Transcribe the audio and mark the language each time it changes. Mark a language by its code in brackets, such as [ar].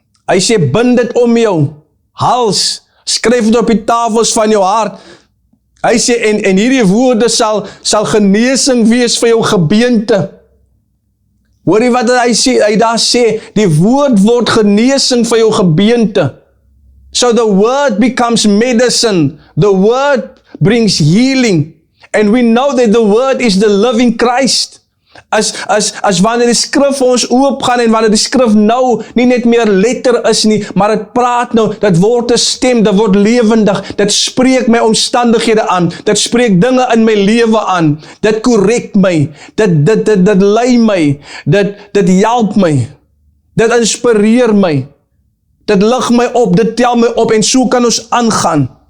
[af] Hy sê, bind dit om jou hals, skryf dit op die tafels van jou hart. Hy sê, en hierdie woorde sal genesing wees vir jou gebeente. Hoor jy wat hy sê? Hy daar sê, die woord word genesing vir jou gebeente. [en] So the word becomes medicine. The word brings healing. And we know that the word is the living Christ. [af] As wanneer die skrif vir ons oopgaan en wanneer die skrif nou nie net meer letter is nie, maar het praat nou, dit word 'n stem, dit word lewendig, dit spreek my omstandighede aan, dit spreek dinge in my lewe aan, dit korrek my, dit lei my, dit help my, dit inspireer my, dit lig my op, dit tel my op, en so kan ons aangaan.